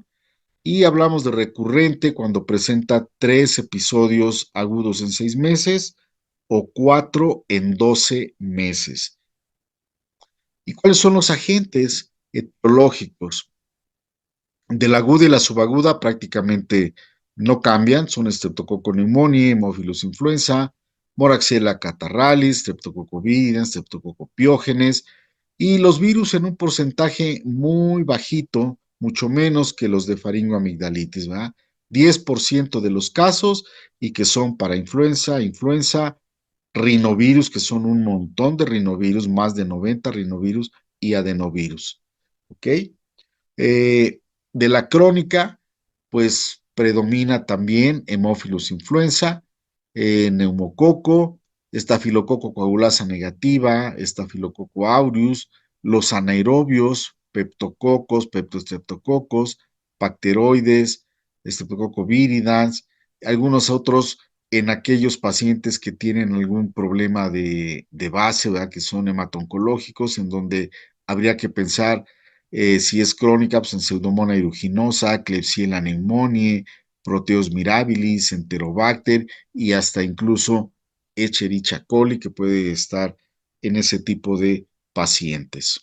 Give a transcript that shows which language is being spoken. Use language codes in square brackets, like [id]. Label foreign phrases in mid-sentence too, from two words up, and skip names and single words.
[es] Y hablamos de recurrente cuando presenta 3 episodios agudos en 6 meses o 4 en 12 meses. ¿Y cuáles son los agentes etiológicos? De la aguda y la subaguda prácticamente no cambian, son Streptococcus pneumoniae, Haemophilus influenza, Moraxella catarrhalis, Streptococcus viridans, Streptococcus pyogenes, y los virus en un porcentaje muy bajito, mucho menos que los de faringoamigdalitis, ¿verdad? 10% de los casos y que son para influenza, rinovirus, que son un montón de rinovirus, más de 90 rinovirus y adenovirus, ¿ok? Eh, de la crónica, pues predomina también Haemophilus influenza, neumococo, estafilococo coagulasa negativa, estafilococo aureus, los anaerobios, peptococos, peptostreptococos, bacteroides, streptococcus viridans, algunos otros en aquellos pacientes que tienen algún problema de base, ¿verdad? Que son hematoncológicos, en donde habría que pensar si es crónica, pues en Pseudomonas aeruginosa, Klebsiella pneumoniae, Proteus mirabilis, Enterobacter y hasta incluso Escherichia coli, que puede estar en ese tipo de pacientes.